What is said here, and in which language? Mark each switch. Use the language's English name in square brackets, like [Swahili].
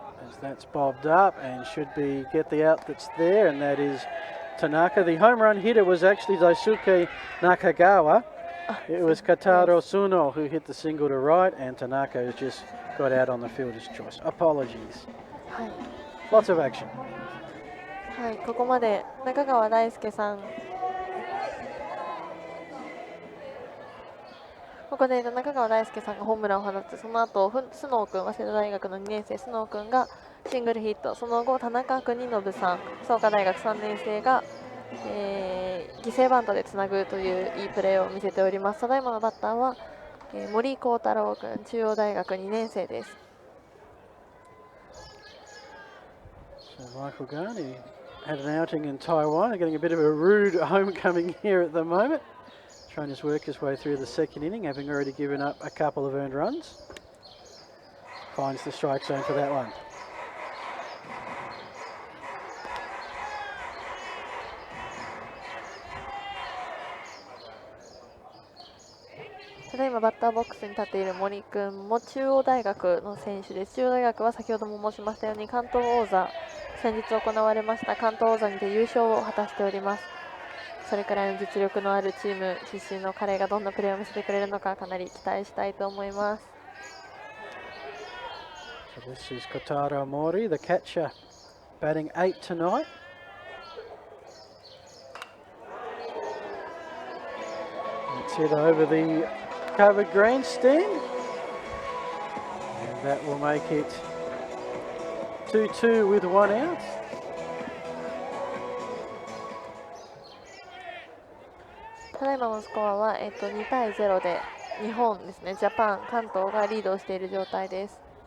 [English] As that's bobbed up and should be get the out that's there, and that is Tanaka. The home run hitter was actually Daisuke Nakagawa. It was Kataro Suno who hit the single to right, and Tanaka has just got out on the fielder's choice. Apologies. [Japanese] はい。 [English] Lots of action. [Japanese] はい、ここまで中川大輔さん。ここで中川大輔さんがホームランを放って、その後須野君、早稲田大学の2年生須野君がシングルヒット、その後田中邦信さん、創価大学3年生が、犠牲バントでつなぐといういいプレーを見せております。ただいまのバッターは、森幸太郎君、中央大学2年生です。 [English] So Michael Garney had an outing in Taiwan, getting a bit of a rude homecoming here at the moment. Trying to work his way through the second inning, having already given up a couple of earned runs. Finds the strike zone for that one. [Japanese] ただいまバッターボックスに立っている森君も中央大学の選手です。中央大学は先ほども申しましたように関東王座、先日行われました関東王座にて優勝を果たしております。それくらいの実力のあるチーム出身の彼がどんなプレーを見せてくれるのか、かなり期待したいと思います。 [English] So this is Kotaro Mori, the catcher, batting 8 tonight. Let's hit over the covered grandstand. And that will make it 2-2 with one out. [Japanese] ただいまのスコアは、2対0で日本ですね、ジャパン、関東がリードしている状態です。